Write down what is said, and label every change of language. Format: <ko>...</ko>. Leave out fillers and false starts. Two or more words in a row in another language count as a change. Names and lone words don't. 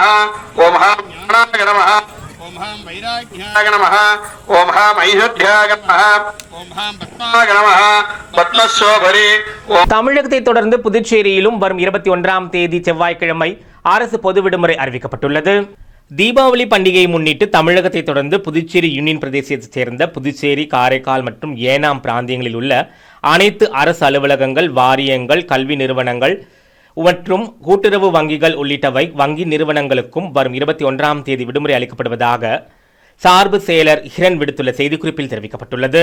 <sa>ओम हां ज्ञानाय नमः। ओम हां वैराग्याय नमः। ओम हां ऐश्वर्याय नमः। ओम हां पद्माय नमः। पद्मशोभरे.</sa> <ta>தமிழகத்தை தொடர்ந்து புதுச்சேரியிலும் வரும் 21ஆம் தேதி செவ்வாய்க்கிழமை அரசு பொது விடுமுறை அறிவிக்கப்பட்டுள்ளது. தீபாவளி பண்டிகையை முன்னிட்டு தமிழகத்தை தொடர்ந்து புதுச்சேரி யூனியன் பிரதேசத்தைச் சேர்ந்த புதுச்சேரி, காரைக்கால் மற்றும் ஏனாம் பிராந்தியங்களில் உள்ள அனைத்து அரசு அலுவலகங்கள், வாரியங்கள், கல்வி நிறுவனங்கள் மற்றும் கூட்டுறவு வங்கிகள் உள்ளிட்டவை வங்கி நிறுவனங்களுக்கும் வரும் 21ஆம் தேதி விடுமுறை அளிக்கப்படுவதாக சார்பு செயலர் ஹிரண் விடுத்துள்ள செய்திக்குறிப்பில் தெரிவிக்கப்பட்டுள்ளது.</ta>